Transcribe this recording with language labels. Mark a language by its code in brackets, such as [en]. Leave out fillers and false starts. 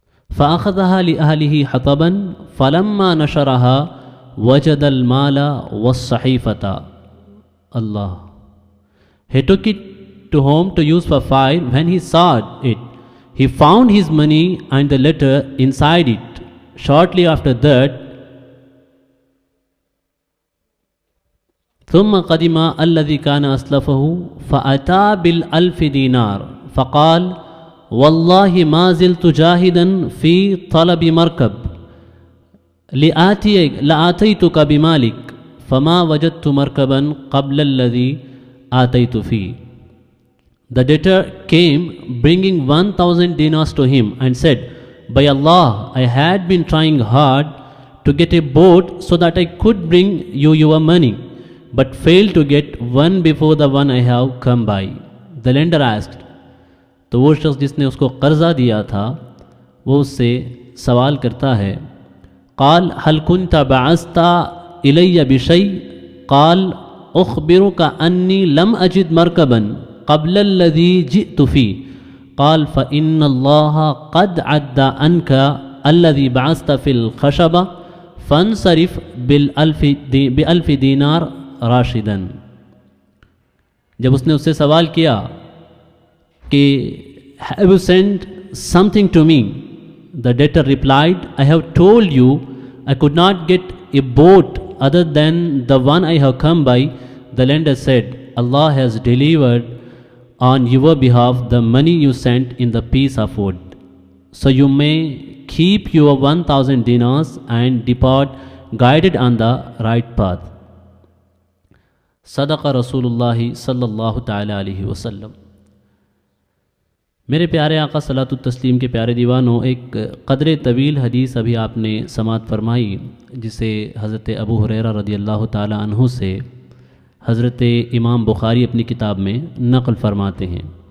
[ar] فأخذها لأهله حطبا فلما نشرها وجد المال والصحيفة. [en] Allah. He took it to home to use for fire. When he saw it, he found his money and the letter inside it. Shortly after that, [ar] ثم قدم الذي كان أسلفه فأتى بالألف دينار فقال والله ما زلت جاهدا في طلب مركب لآتيتك بمالك فما وجدت مركبا قبل الذي آتيت فيه. [en] The debtor came bringing 1,000 dinars to him and said, by Allah, I had been trying hard to get a boat so that I could bring you your money, but failed to get one before the one I have come by. The lender asked. [ur] تو وہ شخص جس نے اس کو قرضہ دیا تھا وہ اس سے سوال کرتا ہے [ar] قال هل كنت بعثت إلي بشيء قال أخبرك أني لم أجد مركبا قبل الذي جئت فيه قال فإن الله قد عد عنك الذي بعثت في الخشبة فانصرف بألف دینار راشدا. [ur] جب اس نے اس سے سوال کیا کہ [en] have you sent something to me, the debtor replied, I have told you I could not get a boat other than the one I have come by. The lender said, Allah has delivered on your behalf the money you sent in the piece of wood, so you may keep your 1,000 dinars and depart guided on the right path. [ar] صدق رسول اللہ صلی اللہ تعالیٰ علیہ وسلم. [ur] میرے پیارے آقا صلاۃ التسلیم کے پیارے دیوانوں، ایک قدر طویل حدیث ابھی آپ نے سماعت فرمائی جسے حضرت ابو ہریرہ رضی اللہ تعالیٰ عنہ سے حضرت امام بخاری اپنی کتاب میں نقل فرماتے ہیں.